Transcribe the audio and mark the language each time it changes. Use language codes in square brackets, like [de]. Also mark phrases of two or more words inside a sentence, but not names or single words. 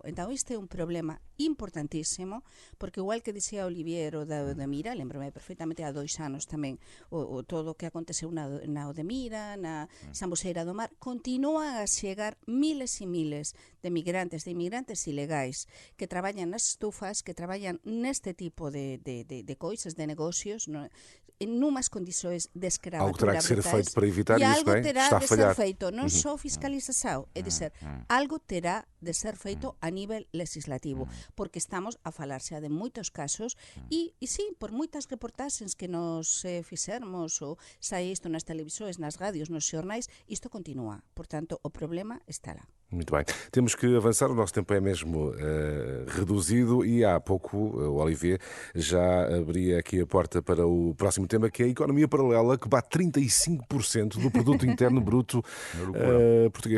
[gl] Entón, este é un problema importantísimo, porque igual que dixía Olivier o da Eudemira, lembrome perfectamente há 2 anos tamén o todo o que aconteceu na Eudemira, na Sambuceira do Mar, continúan a chegar miles e miles de inmigrantes ilegais que traballan nas estufas, que traballan neste tipo de coisas, de negocios, en [pt] numas condições de escravatura algo terá que ser feito para evitar isso, não é? Algo terá Está a de falhar. [gl] ser feito, non só fiscalização, [pt] é dizer, [gl] algo terá de ser feito a nível legislativo, porque estamos a falar xa de moitos casos e sí, por moitas reportaxes que nos fixermos ou sai isto nas televisões, nas radios, nos xornais, isto continúa. [pt] Portanto, o problema está lá. Muito bem. Temos que avançar, o nosso tempo é mesmo reduzido e há pouco o Olivier já abria aqui a porta para o próximo tema, que é a economia paralela, que bate 35% do produto interno bruto português.